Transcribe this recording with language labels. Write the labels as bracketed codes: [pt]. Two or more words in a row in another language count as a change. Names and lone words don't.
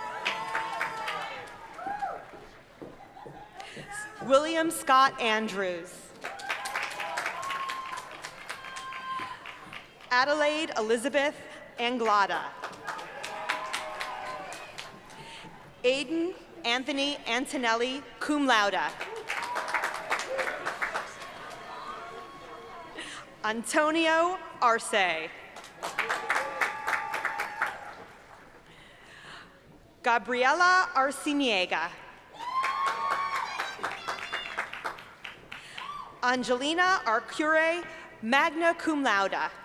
[en] William Scott Andrews. Adelaide Elizabeth Anglada. Aiden Anthony Antonelli, [la] cum laude. [en] Antonio Arce. Gabriela Arciniega. Angelina Arcure, [la] magna cum laude.